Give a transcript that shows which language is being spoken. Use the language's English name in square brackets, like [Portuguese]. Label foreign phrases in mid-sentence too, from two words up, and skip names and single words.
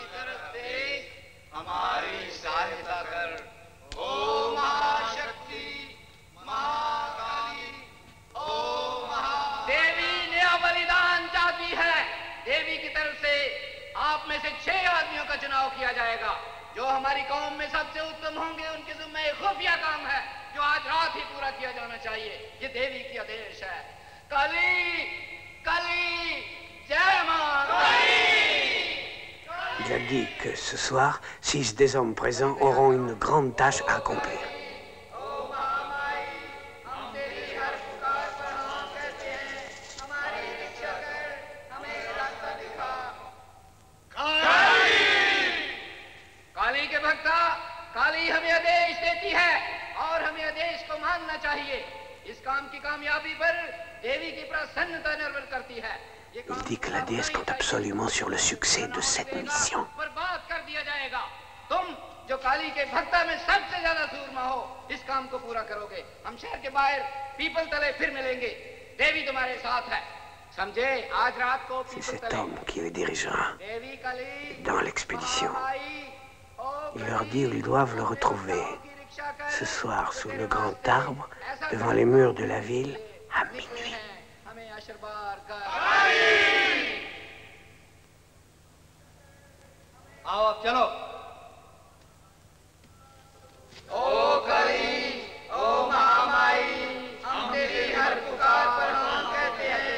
[Hindi] देवी की तरफ से आप में से 6 आदमियों का चुनाव किया जाएगा जो हमारी कौम में सबसे उत्तम होंगे। उनके जिम्मे एक खुफिया काम है जो आज रात ही पूरा किया जाना चाहिए। ये देवी की आदेश है। काली काली जय मां काली। [French] Il a dit que ce soir, 6 des hommes présents auront une grande tâche à accomplir. [Hindi] काली के भक्ता, काली हमें आदेश देती है और हमें आदेश को मानना चाहिए। इस काम की कामयाबी पर देवी की प्रसन्नता निर्भर करती है। [French] Il dit que la déesse compte absolument sur le succès de cette mission. [Hindi] बर्बाद कर दिया जाएगा। तुम जो काली के भक्ता में सबसे ज्यादा सूरमा हो, इस काम को पूरा करोगे। हम शहर के बाहर पीपल तले फिर मिलेंगे। देवी तुम्हारे साथ है। समझे? आज रात को [French] C'est cet homme qui les dirigera dans l'expédition. Il leur dit où ils doivent le retrouver. Ce soir, sous le grand arbre, devant les murs de la ville, à minuit. [Hindi] आओ अब चलो। ओ काली, ओ महामाई, हम तेरी हर पुकार पर हाँ कहते हैं।